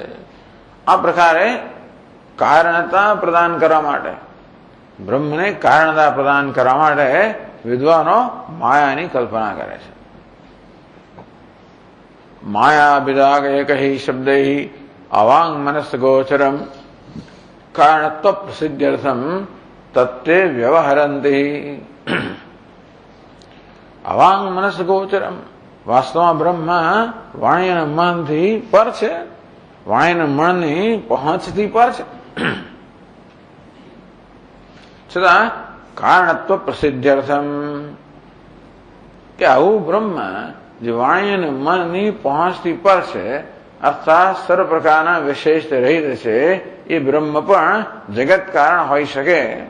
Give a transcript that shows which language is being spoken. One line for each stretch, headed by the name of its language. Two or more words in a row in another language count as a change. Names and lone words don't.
Gujarati: આ પ્રકારે કારણતા પ્રદાન કરવા માટે, બ્રહ્મને કારણતા પ્રદાન કરવા માટે વિદ્વાનો માયાની કલ્પના કરે છે. માયા વિરાગ એક શબ્દ
Sanskrit: अवांग मनस गोचरम कारणत्व प्रसिद्ध्यर्थम तत्ते व्यवहरन्ति। अवांग मनस गोचरम,
Gujarati: વાસ્તવમાં બ્રહ્મ વાણી અને મનથી પર છે, વાણી અને મનની પહોંચથી પર છે. છતાં
Sanskrit: कारणत्व प्रसिद्ध्यर्थम
Gujarati: કે આવું બ્રહ્મ જે વાણી અને મનની પહોંચથી પર છે, અર્થાત સર્વ પ્રકારના વિશેષ રહિત છે, એ બ્રહ્મ પણ જગત કારણ હોઈ શકે.